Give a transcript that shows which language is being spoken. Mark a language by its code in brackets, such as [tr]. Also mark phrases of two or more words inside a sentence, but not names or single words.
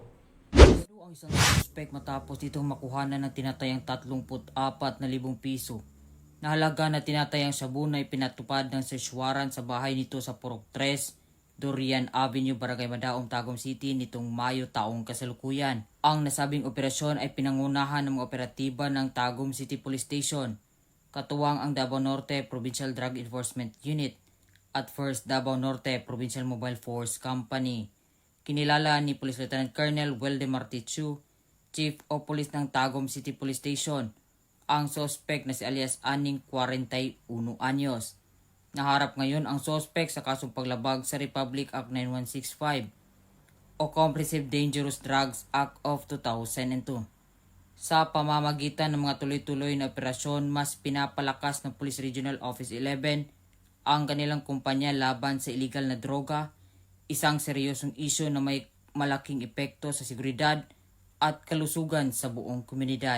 [tl] Ang isang suspect matapos itong makuhanan ng tinatayang 34,000 piso. Na halaga na tinatayang shabu na ipinatupad ng search warrant sa bahay nito sa Purok 3, Durian Avenue, Barangay Madaom, Tagum City nitong Mayo taong kasalukuyan. Ang nasabing operasyon ay pinangunahan ng mga operatiba ng Tagum City Police Station, katuwang ang Davao Norte Provincial Drug Enforcement Unit at 1st Davao Norte Provincial Mobile Force Company. Kinilala ni Police Lieutenant Colonel Waldemar Tichu, Chief of Police ng Tagum City Police Station, ang suspect na si alias Aning 41 anyos. Naharap ngayon ang suspect sa kasong paglabag sa Republic Act 9165 o Comprehensive Dangerous Drugs Act of 2002. Sa pamamagitan ng mga tuloy-tuloy na operasyon, mas pinapalakas ng Police Regional Office 11 ang kanilang kumpanya laban sa illegal na droga, isang seryosong isyu na may malaking epekto sa seguridad at kalusugan sa buong komunidad.